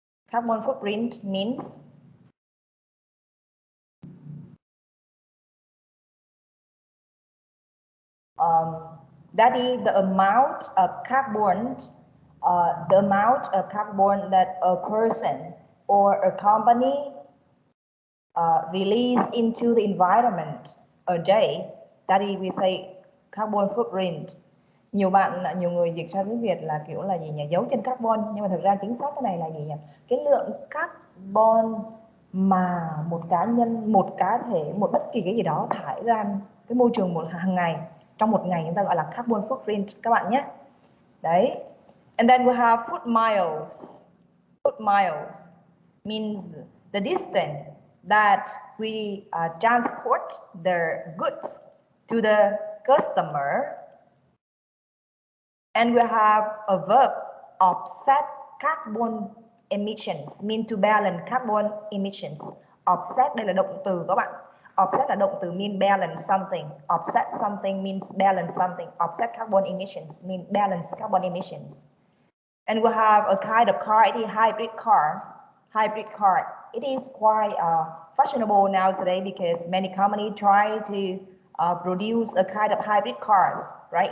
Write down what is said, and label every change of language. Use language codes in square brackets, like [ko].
[en] Carbon footprint means that is the amount of carbon that a person or a company release into the environment a day. That is, we say carbon footprint. [vi] Nhiều người dịch sang tiếng Việt là kiểu là gì nhỉ? Dấu chân carbon, nhưng mà thực ra chính xác cái này là gì nhỉ? Cái lượng carbon mà một cá nhân, một cá thể, một bất kỳ cái gì đó thải ra cái môi trường hàng ngày, trong một ngày, chúng ta gọi là carbon footprint các bạn nhé. Đấy. [en] And then we have foot miles. Foot miles means the distance that we transport the goods to the customer. And we have a verb, offset carbon emissions, mean to balance carbon emissions. [vi] Offset đây là động từ các bạn. Offset là động từ [en] mean balance something. Offset something means balance something. Offset carbon emissions mean balance carbon emissions. And we have a kind of car, it is hybrid car. Hybrid car. It is quite fashionable nowadays because many companies try to produce a kind of hybrid cars, right?